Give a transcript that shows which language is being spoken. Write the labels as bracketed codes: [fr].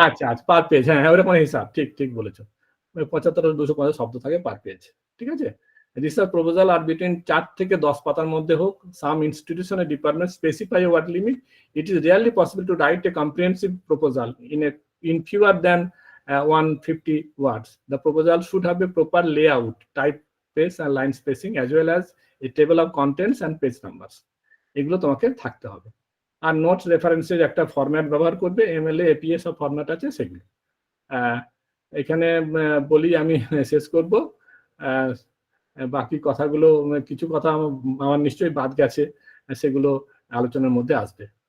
[bn] আচ্ছা আচ্ছা, [en] per page, [bn] হ্যাঁ ওরকম হিসাব, ঠিক ঠিক বলেছো। 75 250 শব্দ থাকে পার পেজ, ঠিক আছে। [en] research proposal আর between 4 [bn] থেকে 10 পাতার মধ্যে হোক। [en] Some institution and department specify a word limit. It is really possible to write a comprehensive proposal in fewer than 150 words. The proposal should have a proper layout, typeface and line spacing, as well as a table of contents and page numbers. [bn] এগুলো তোমাকে থাকতে হবে। আর notes রেফারেন্সের একটা format ব্যবহার করবে, MLA APS সব format আছে সেগুলো। এখানে বলি আমি শেষ করব। বাকি কথাগুলো কিছু কথা আমার নিশ্চয়ই বাদ গেছে, সেগুলো আলোচনার মধ্যে আসবে।